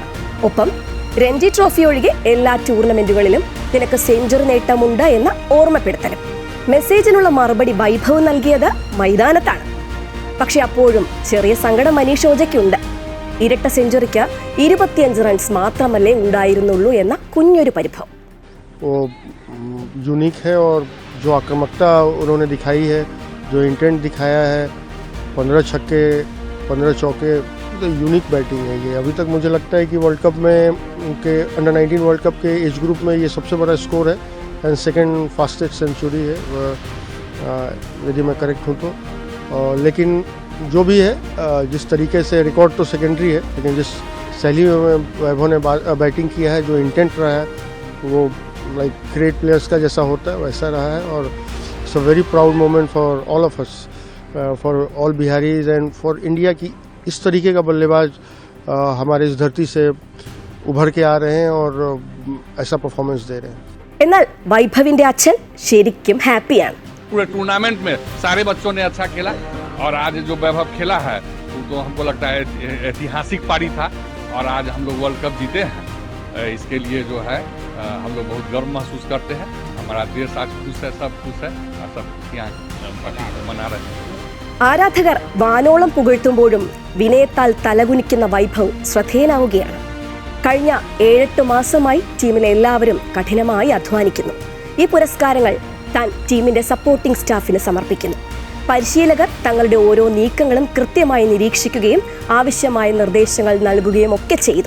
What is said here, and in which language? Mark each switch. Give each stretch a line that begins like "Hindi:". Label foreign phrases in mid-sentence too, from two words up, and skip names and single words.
Malayalam: ഒപ്പം രഞ്ജി ട്രോഫി ഒഴികെ എല്ലാ ടൂർണമെന്റുകളിലും നിനക്ക് സെഞ്ചുറി നേട്ടമുണ്ട് എന്ന ഓർമ്മപ്പെടുത്തലും. മെസ്സേജിനുള്ള മറുപടി വൈഭവ് നൽകിയത് മൈതാനത്താണ്. പക്ഷെ അപ്പോഴും ചെറിയ സങ്കടം മനീഷ് ഓജയ്ക്കുണ്ട്. ഇരട്ട സെഞ്ചുറിക്ക് 25 റൺസ് മാത്രമല്ലേ ഉണ്ടായിരുന്നുള്ളൂ എന്ന കുഞ്ഞൊരു പരിഭവം.
Hindi: यूनिक है और जो आक्रामकता उन्होंने दिखाई है, जो इंटेंट दिखाया है, 15 छक्के 15 चौके, तो
English: unique batting
Hindi: है ये. अभी तक मुझे लगता है कि वर्ल्ड कप में उनके अंडर-19 वर्ल्ड कप के
English: age group
Hindi: में ये सबसे बड़ा स्कोर है
English: and second fastest century
Hindi: है, यदि मैं करेक्ट हूँ तो. लेकिन जो भी है, जिस तरीके से रिकॉर्ड तो सेकेंडरी है, लेकिन जिस शैली में वैभव ने बैटिंग किया है, जो इंटेंट रहा है, वो
English: like great players
Hindi: का जैसा होता है वैसा रहा है. और
English: it's a very proud moment for all of us, for all Biharis and for India
Hindi: की इस तरीके का बल्लेबाज हमारे इस धरती से उभर के आ रहे हैं और ऐसा परफॉर्मेंस दे रहे हैं.
Malayalam: എന്നാൽ വൈഭവിന്റെ അച്ഛൻ ശരിക്കും ഹാപ്പിയാണ്.
Hindi: पूरे टूर्नामेंट में सारे बच्चों ने अच्छा खेला और आज जो वैभव खेला है तो हमको लगता है ऐतिहासिक पारी था और आज हम लोग वर्ल्ड कप जीते हैं. इसके लिए जो है हम लोग बहुत गर्व महसूस करते हैं. हमारा देश आज खुश है, सब खुश है और सब यहाँ मना रहे हैं.
Malayalam: ആരാധകർ വാനോളം പുകഴ്ത്തുമ്പോഴും വിനയത്താൽ തലകുനിക്കുന്ന വൈഭവ് ശ്രദ്ധേയനാവുകയാണ്. കഴിഞ്ഞ 7-8 മാസമായി ടീമിലെ എല്ലാവരും കഠിനമായി അധ്വാനിക്കുന്നു. ഈ പുരസ്കാരങ്ങൾ താൻ ടീമിന്റെ
English: supporting staff
Malayalam: സമർപ്പിക്കുന്നു. പരിശീലകർ തങ്ങളുടെ ഓരോ നീക്കങ്ങളും കൃത്യമായി നിരീക്ഷിക്കുകയും ആവശ്യമായ നിർദ്ദേശങ്ങൾ നൽകുകയും ഒക്കെ ചെയ്തു.